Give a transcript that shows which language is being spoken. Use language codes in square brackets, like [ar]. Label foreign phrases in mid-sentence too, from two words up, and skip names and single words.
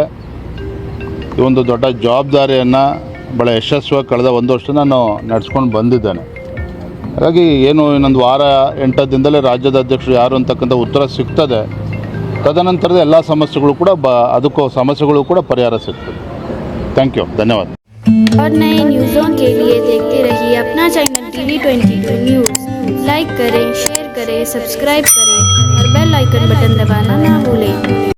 [kn] ಈ ಒಂದು ದೊಡ್ಡ ಜವಾಬ್ದಾರಿಯನ್ನು ಭಾಳ ಯಶಸ್ವಿಯಾಗಿ ಕಳೆದ 1 ವರ್ಷ ನಾನು ನಡೆಸ್ಕೊಂಡು ಬಂದಿದ್ದೇನೆ. ಹಾಗಾಗಿ ಏನು ಇನ್ನೊಂದು ವಾರ 8 ದಿನದಲ್ಲಿ ರಾಜ್ಯದ ಅಧ್ಯಕ್ಷರು ಯಾರು ಅಂತಕ್ಕಂಥ ಉತ್ತರ ಸಿಗ್ತದೆ. ತದನಂತರದ ಎಲ್ಲ ಸಮಸ್ಯೆಗಳು ಕೂಡ ಪರಿಹಾರ ಸಿಗ್ತದೆ. [en] thank you, ಧನ್ಯವಾದ. [hi] और नए न्यूज़ों के लिए देखते रहिए अपना चैनल TV22 न्यूज़। लाइक करें, शेयर करें, सब्सक्राइब करें और [en] bell icon button [hi] दबाना ना भूलें।